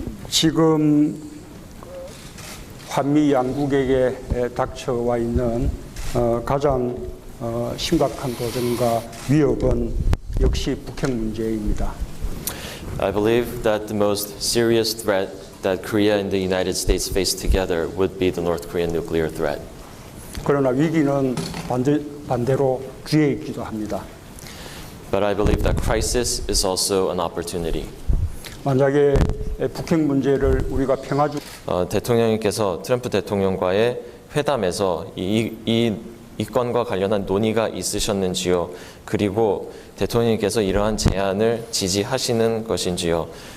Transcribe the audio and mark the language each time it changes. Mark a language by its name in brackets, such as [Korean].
[Korean] 지금 한미 양국에게 닥쳐와 있는 가장 심각한 도전과 위협은 역시 북핵 문제입니다. [English] I believe that the most serious threat that Korea and the United States face together would be the North Korean nuclear threat. [Korean] 그러나 위기는 반대로 기회에 있기도 합니다. [English] But I believe that crisis is also an opportunity. [Korean] 만약에 북핵 문제를 우리가 대통령님께서 트럼프 대통령과의 회담에서 이 건과 관련한 논의가 있으셨는지요? 그리고 대통령님께서 이러한 제안을 지지하시는 것인지요?